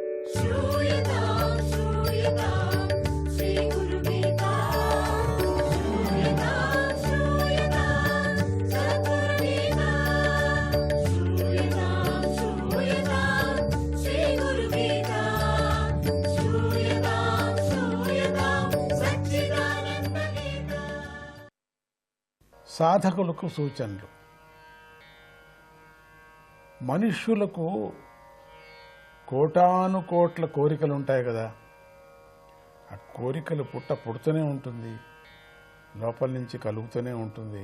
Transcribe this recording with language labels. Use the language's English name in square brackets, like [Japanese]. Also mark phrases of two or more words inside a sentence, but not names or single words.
[Sanskrit] श्रूयतां श्रूयतां श्रीगुरुगीता श्रूयतां श्रूयतां सद्गुरुगीता श्रूयतां श्रूयतां श्रीगुरुगीता श्रूयतां श्रूयतां सच्चिदानन्दगीता। [Telugu] సాధకులకు సూచనలు. మనుష్యులకు కోటాను కోట్ల కోరికలు ఉంటాయి కదా, ఆ కోరికలు పుడుతూనే ఉంటుంది, లోపల నుంచి కలుగుతూనే ఉంటుంది.